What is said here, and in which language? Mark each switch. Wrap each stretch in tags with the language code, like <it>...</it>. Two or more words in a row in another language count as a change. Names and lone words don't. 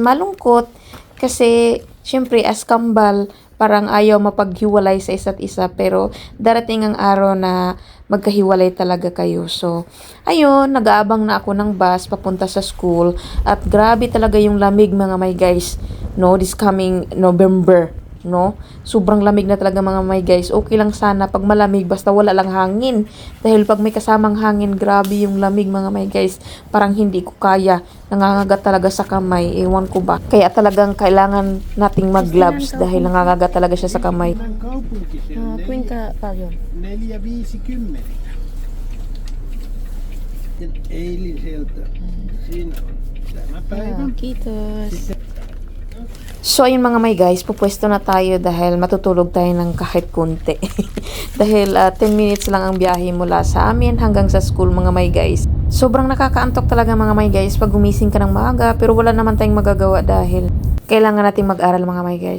<tl>Malungkot kasi syempre as kambal parang ayaw mapaghiwalay sa isa't isa pero darating ang araw na magkahiwalay talaga kayo. So, ayun, nag-aabang na ako ng bus papunta sa school at grabe talaga yung lamig mga</tl> <en>my guys,</en> <tl>no,</tl> <en>this coming November,</en> <tl>no? Sobrang lamig na talaga mga</tl> <en>my guys.</en> <tl>Okay lang sana pag malamig basta wala lang hangin. Dahil pag may kasamang hangin, grabe yung lamig mga</tl> <en>my guys.</en> <tl>Parang hindi ko kaya. Nangangagat talaga sa kamay. Ewan ko ba. Kaya talagang kailangan nating mag-gloves dahil nangangagat talaga siya sa kamay.</tl> <fi>Kuinka paljon? 4-50. Eiliseltä. Siinä on tämä päivä. Kiitos.</fi> <tl>So, ayun mga</tl> <en>may guys,</en> <tl>pupwesto na tayo dahil matutulog tayo ng kahit kunti. Dahil 10 minutes lang ang biyahe mula sa amin hanggang sa school mga</tl> <en>may guys.</en> <tl>Sobrang nakakaantok talaga mga</tl> <en>may guys</en> <tl>pag gumising ka ng maaga pero wala naman tayong magagawa dahil kailangan nating mag-aral mga</tl> <en>may guys.</en>